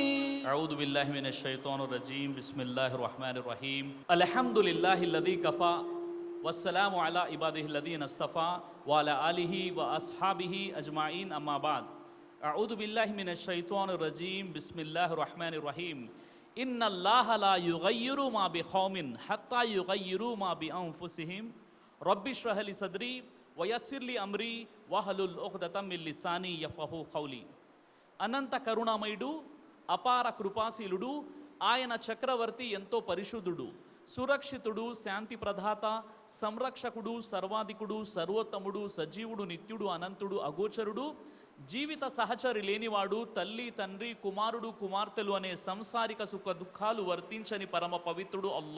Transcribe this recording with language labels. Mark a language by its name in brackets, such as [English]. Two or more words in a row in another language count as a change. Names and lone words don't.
[Arabic] أعوذ بالله من الشيطان الرجيم بسم الله الرحمن الرحيم الحمد لله الذي كفى والسلام على عباده الذين اصطفى وعلى آله وأصحابه أجمعين أما بعد أعوذ بالله من الشيطان الرجيم بسم الله الرحمن الرحيم إن الله لا يغير ما بقوم حتى يغير ما بأنفسهم رب اشرح لي صدري ويسر لي أمري واحلل عقدة من لساني يفقهوا قولي. [Telugu] అనంత కరుణామయుడు, అపార కృపాశీలుడు, ఆయన చక్రవర్తి ఎంతో పరిశుద్ధుడు, సురక్షితుడు, శాంతి ప్రదాత, సంరక్షకుడు, సర్వాధికుడు, సర్వోత్తముడు, సజీవుడు, నిత్యుడు, అనంతుడు, అగోచరుడు, జీవిత సహచరి లేనివాడు, తల్లి, తండ్రి, కుమారుడు, కుమార్తెలు అనే సంసారిక సుఖ దుఃఖాలు వర్తించని పరమ పవిత్రుడు